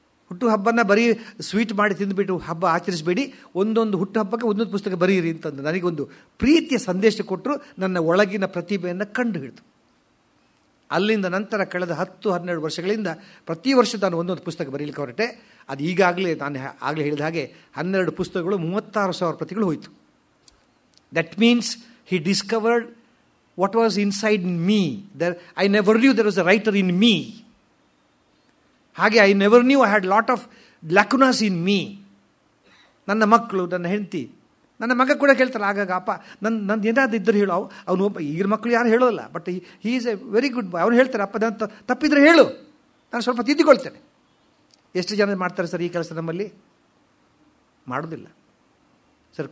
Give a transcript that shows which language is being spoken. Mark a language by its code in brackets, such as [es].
[kn] ಹುಟ್ಟು ಹಬ್ಬನ ಬರೀ ಸ್ವೀಟ್ ಮಾಡಿ ತಿಂದುಬಿಟ್ಟು ಹಬ್ಬ ಆಚರಿಸಬೇಡಿ, ಒಂದೊಂದು ಹುಟ್ಟು ಹಬ್ಬಕ್ಕೆ ಒಂದೊಂದು ಪುಸ್ತಕ ಬರೀರಿ ಅಂತಂದು ನನಗೊಂದು ಪ್ರೀತಿಯ ಸಂದೇಶ ಕೊಟ್ಟರು. ನನ್ನ ಒಳಗಿನ ಪ್ರತಿಭೆಯನ್ನು ಕಂಡು ಹಿಡಿದು ಅಲ್ಲಿಂದ ನಂತರ ಕಳೆದ 10-12 ವರ್ಷಗಳಿಂದ ಪ್ರತಿ ವರ್ಷ ನಾನು ಒಂದೊಂದು ಪುಸ್ತಕ ಬರೀಲಿಕ್ಕೆ ಹೊರಟೆ. ಅದು ಈಗಾಗಲೇ ನಾನು ಆಗಲೇ ಹೇಳಿದ ಹಾಗೆ 12 ಪುಸ್ತಕಗಳು 36,000 ಪ್ರತಿಗಳು ಹೋಯಿತು. [en] That means he discovered what was inside me. I never knew there was a writer in me. ಹಾಗೆ I never knew I had lot of lacunas in me. [kn] ನನ್ನ ಮಕ್ಕಳು, ನನ್ನ ಹೆಂಡತಿ, ನನ್ನ ಮಗ ಕೂಡ ಕೇಳ್ತಾರೆ ಆಗಾಗ, ಅಪ್ಪ ನಂದು ಏನಾದ್ರು ಇದ್ದರೆ ಹೇಳು. ಅವನು ಈಗಿನ ಮಕ್ಕಳು ಯಾರು ಹೇಳೋಲ್ಲ, [en] But he is a very good boy. [kn] ಅವ್ರು ಹೇಳ್ತಾರೆ, ಅಪ್ಪ ನಾನು ತಪ್ಪಿದ್ರೆ ಹೇಳು, ನಾನು ಸ್ವಲ್ಪ ತಿದ್ದಿಕೊಳ್ತೇನೆ. ಎಷ್ಟು ಜನ ಮಾಡ್ತಾರೆ ಸರ್ ಈ ಕೆಲಸ ನಮ್ಮಲ್ಲಿ? ಮಾಡೋದಿಲ್ಲ ಸರ್.